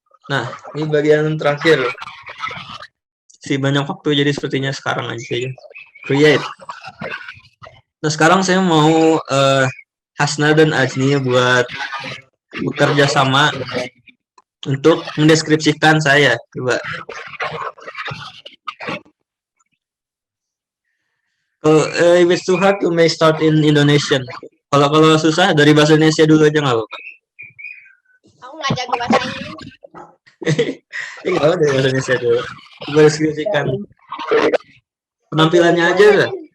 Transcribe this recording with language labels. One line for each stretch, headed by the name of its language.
Indonesian: Nah, ini bagian terakhir. Si banyak waktu jadi sepertinya sekarang aja ya. Create. Nah, sekarang saya mau Hasna dan Ajni buat bekerja sama untuk mendeskripsikan saya. Coba.
English: If it's too hard, you may start in Indonesian.
Indonesian: Kalau susah dari bahasa Indonesia dulu aja nggak apa-apa. Aku nggak jago bahasa Inggris. Ini nggak apa dari bahasa Indonesia dulu. Coba deskripsikan penampilannya aja lah.